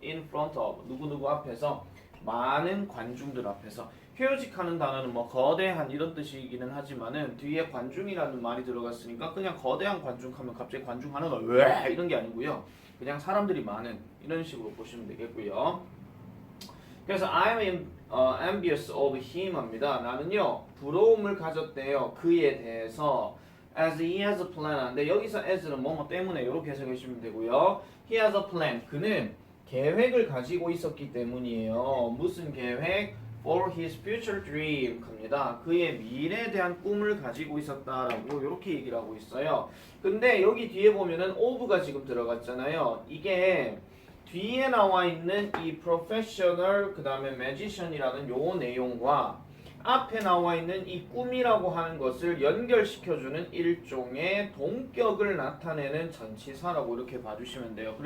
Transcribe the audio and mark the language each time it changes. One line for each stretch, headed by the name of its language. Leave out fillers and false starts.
English: in front of,
Korean: 누구누구 앞에서, 많은 관중들 앞에서. 휴직하는 단어는 뭐 거대한 이런 뜻이기는 하지만은 뒤에 관중이라는 말이 들어갔으니까 그냥 거대한 관중 하면 갑자기 관중 하나가 왜 이런 게 아니고요. 그냥 사람들이 많은 이런 식으로 보시면 되겠고요. 그래서
English: I'm envious of him
Korean: 합니다. 나는요 부러움을 가졌대요. 그에 대해서.
English: As he has a plan.
Korean: 근데 여기서 as는 뭐뭐 때문에 이렇게 해석해 주시면 되고요.
English: He has a plan.
Korean: 그는 계획을 가지고 있었기 때문이에요. 무슨 계획?
English: For his future dream 합니다.
Korean: 그의 미래에 대한 꿈을 가지고 있었다라고 이렇게 얘기를 하고 있어요. 근데 여기 뒤에 보면은 of가 지금 들어갔잖아요. 이게 뒤에 나와 있는 이 professional 그 다음에 magician이라는 요 내용과 앞에 나와 있는 이 꿈이라고 하는 것을 연결시켜주는 일종의 동격을 나타내는 전치사라고 이렇게 봐주시면 돼요.